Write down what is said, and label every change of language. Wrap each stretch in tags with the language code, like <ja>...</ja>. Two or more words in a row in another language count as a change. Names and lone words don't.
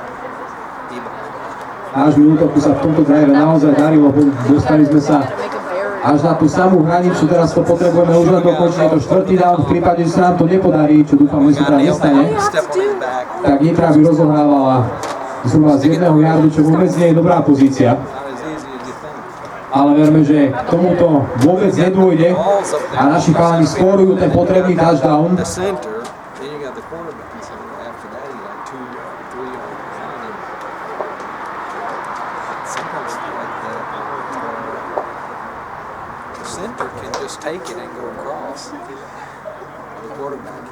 <sk>Nášmu útoku sa v tomto drive naozaj darilo, dostali sme sa až na tú samú hranicu, teraz to potrebujeme už len dokončiť, je to štvrtý down, v prípade, že sa nám to nepodarí, čo dúfam, že sa teda nestane, tak Nitra by rozohrávala zhruba z 1 yardu, čo vôbec nie je dobrá pozícia. Ale verme, že k tomuto vôbec nedôjde a naši chalani skórujú ten potrebný touchdown.</sk> <en>Center can just take it and go across.</en>